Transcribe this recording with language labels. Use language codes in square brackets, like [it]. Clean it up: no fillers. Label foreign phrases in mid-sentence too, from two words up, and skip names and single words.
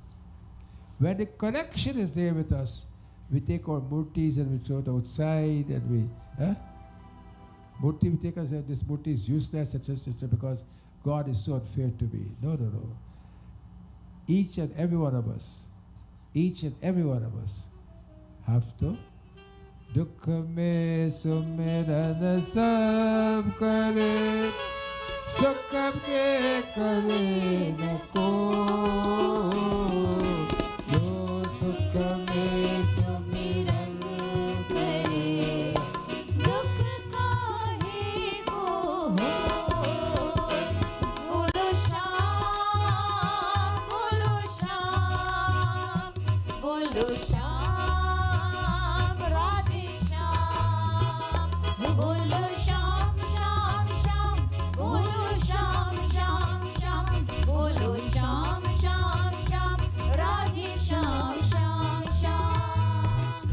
[en] When the connection is there with us, we take our murtis and we throw it outside and we, murti, we take us, this murti is useless, etc., because God is so unfair to me. No, no, no. Each and every one of us have to [hi] दुख में सुमिरन सब करे, सुख के करे न को, जो सुख में सुमिरन करे दुख काहे को हो बोलो श्याम बोलो श्याम राधे श्याम बोलो श्याम श्याम श्याम बोलो श्याम श्याम श्याम बोलो श्याम श्याम श्याम राधे श्याम श्याम श्याम